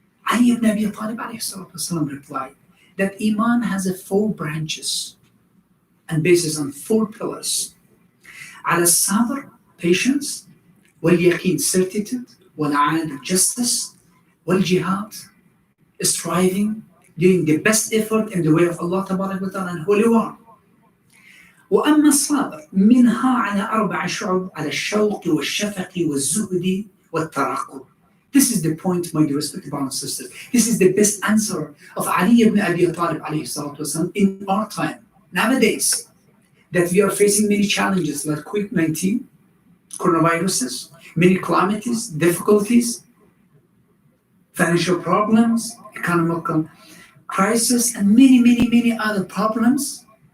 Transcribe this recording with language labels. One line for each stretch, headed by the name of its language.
English: Ali ibn Abi Talib ﷺ replied that Iman has 4 branches and bases on 4 pillars.
Arabic: على الصبر,
English: patience,
Arabic: واليقين,
English: certitude,
Arabic: والعدل,
English: justice,
Arabic: والجهاد,
English: striving, doing the best effort in the way of Allah Tabarak wa Ta'ala and holy war.
Arabic: وأما الصبر منها على 4 شعب على الشوق والشفق والزهد والترقب.
English: This is the point, my dear respected brothers and sisters. This is the best answer of Ali ibn Abi Talib alayhi salatu wasalam in our time, nowadays, that we are facing many challenges like COVID-19, coronaviruses, many calamities, difficulties, financial problems, economical crisis, and many other problems.